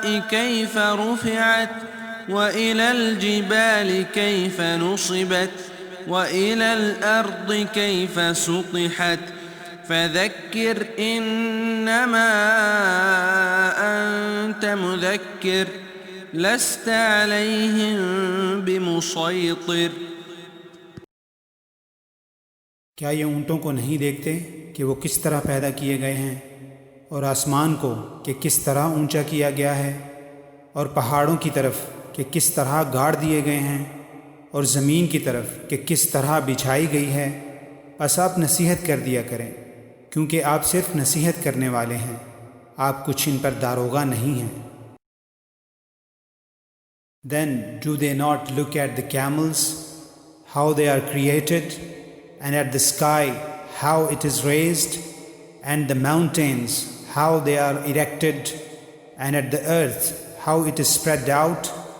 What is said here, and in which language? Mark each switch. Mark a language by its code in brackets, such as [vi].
[ar] كيف رفعت وإلى الجبال كيف نصبت وإلى الأرض كيف سطحت فذكر إنما أنت مذكر لست عليهم بمسيطر. [hi] क्या ये ऊँटों को नहीं देखते कि वो किस तरह पैदा किए गए हैं, और आसमान को कि किस तरह ऊंचा किया गया है, और पहाड़ों की तरफ कि किस तरह गाड़ दिए गए हैं, और ज़मीन की तरफ कि किस तरह बिछाई गई है। बस आप नसीहत कर दिया करें, क्योंकि आप सिर्फ नसीहत करने वाले हैं, आप कुछ इन पर दारोगा नहीं हैं। [en] Then do they not look at the camels, how they are created, and at the sky, how it is raised, and the mountains, how they are erected, and at the earth, how it is spread out?